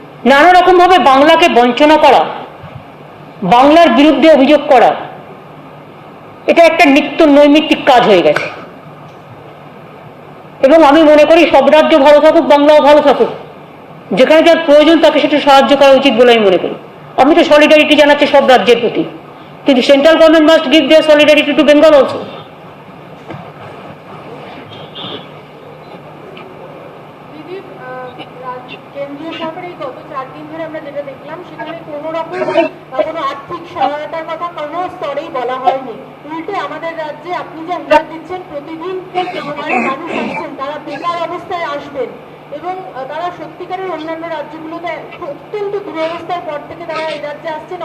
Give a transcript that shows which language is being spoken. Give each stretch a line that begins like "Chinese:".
Bangla: নানা রকম ভাবে বাংলাকে বঞ্চনা করা, বাংলার বিরুদ্ধে অভিযোগ করা, এটা একটা নিত্য নৈমিত্তিক কাজ হয়ে গেছে। এবং আমি মনে করি সব রাজ্য ভালো থাকুক, বাংলাও ভালো থাকুক, যেখানে যার প্রয়োজন তাকে সেটা সাহায্য করা উচিত বলে আমি মনে করি। আমি তো সলিডারিটি জানাচ্ছি সব রাজ্যের প্রতি,
English: The central government must give their solidarity to Bengal also.
Bangla: দিদি, কেন্দ্রীয় সরকারের গত 4 দিন ধরে আমরা যেটা দেখলাম সেখানে কোনো রকম কোনো আর্থিক সহায়তার কথা কোনো স্তরেই বলা হয়নি। উল্টে আমাদের রাজ্যে আপনি যে হিসাব দিচ্ছেন প্রতিদিন মানুষ আসছেন, তারা বেকার অবস্থায় আসবেন এবং তারা সত্যিকারের অন্যান্য রাজ্যগুলোতে অত্যন্ত দুরবস্থার পর থেকে তারা এই রাজ্যে আসছেন।